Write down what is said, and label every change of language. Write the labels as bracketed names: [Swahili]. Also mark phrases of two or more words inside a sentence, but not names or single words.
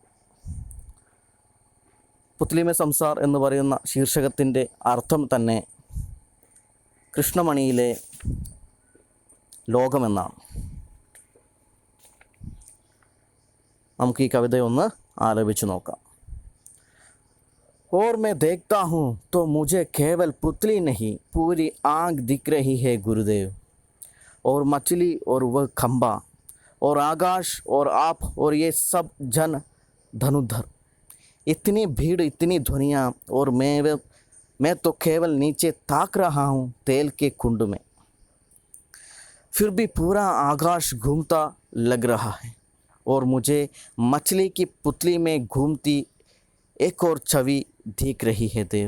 [Hindi] पुतली में संसार [Malayalam] എന്ന് പറയുന്ന ശീർഷകത്തിൻ്റെ അർത്ഥം തന്നെ കൃഷ്ണമണിയിലെ ലോകമെന്നാണ്. നമുക്ക് ഈ കവിതയൊന്ന് ആലപിച്ച് നോക്കാം. [Hindi] और मैं देखता हूँ तो मुझे केवल पुतली नहीं पूरी आँख दिख रही है गुरुदेव, और मछली और वह खंबा और आकाश और आप और ये सब जन धनुधर, इतनी भीड़, इतनी ध्वनियाँ, और मैं तो केवल नीचे ताक रहा हूँ तेल के कुंड में, फिर भी पूरा आकाश घूमता लग रहा है, और मुझे मछली की पुतली में घूमती एक और छवि दिख रही है देव।